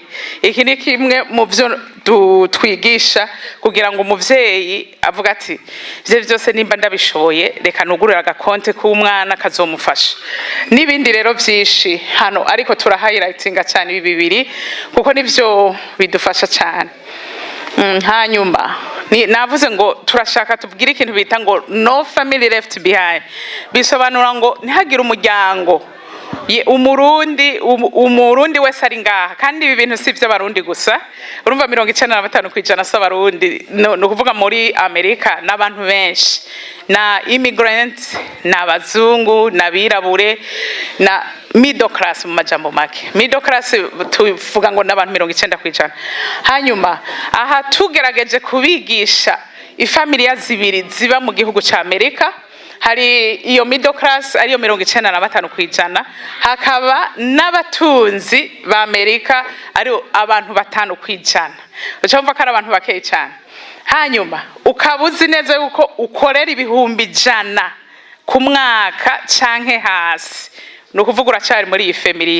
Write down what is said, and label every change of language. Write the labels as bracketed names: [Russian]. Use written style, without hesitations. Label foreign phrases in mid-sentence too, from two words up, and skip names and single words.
[Rundi] Iki ni kimwe mu byo twigisha kugira ngo umuvyeyi avuga ati ivyo byose nimba ndabishoboye reka nugurira agakonte k'umwana kazomufasha. N'ibindi rero byinshi hano ariko turahighlightinga cyane ibi bibiri kuko nivyo bidufasha cyane. Hanyuma navuze ngo turashaka tubwire ikintu bita ngo [English] no family left behind. [Rundi] Bisobanura ngo ntihagire umuryango umurundi wese ari ngaha, kandi ibi bintu si iby'abarundi gusa. Urumva 95% s'abarundi, no kuvuga muri Amerika n'abantu benshi na immigrants, n'abazungu, n'abirabure, na [English] middle class [Rundi] mu majambo make. [English] Middle class [Rundi] tuvuga ngo n'abantu 90%. Hanyuma aha tugerageje kubigisha ifamiliya zibiri ziba mu gihugu ca Amerika. Hari iyo [English] middle class [Rundi] ariyo 95%, hakaba n'abatunzi ba Amerika ari abantu 5%. Ucumva ko ari abantu bakeye cyane. Hanyuma ukabuzi neza yuko ukorera ibihumbi 100 ku mwaka canke hasi, no kuvuga uracari muri iyi family.